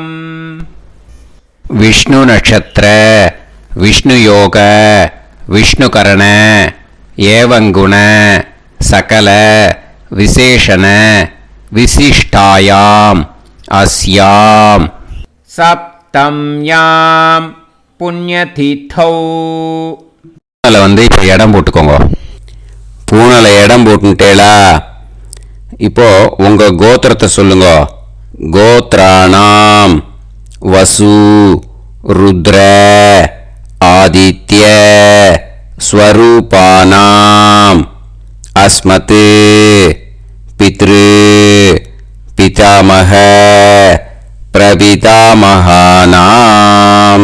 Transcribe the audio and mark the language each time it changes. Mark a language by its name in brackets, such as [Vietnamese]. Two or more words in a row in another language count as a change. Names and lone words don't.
[Sanskrit] विष्णु नक्षत्र विष्णु योग विष्णुकरण एवं गुण सकल विशेषण विशिष्टायाम् अस्याम् सप्तम्यां पुण्यतिथौ. [Tamil] வந்து இப்போ இடம் போட்டுக்கோங்க. பூனலை இடம் போட்டுட்டேளா? இப்போ உங்க கோத்திரத்தை சொல்லுங்க. [Sanskrit] गोत्राणाम् वसु रुद्र आदित्य स्वरूपाणाम् अस्मत् पितृ पितामह प्रपितामहानाम्.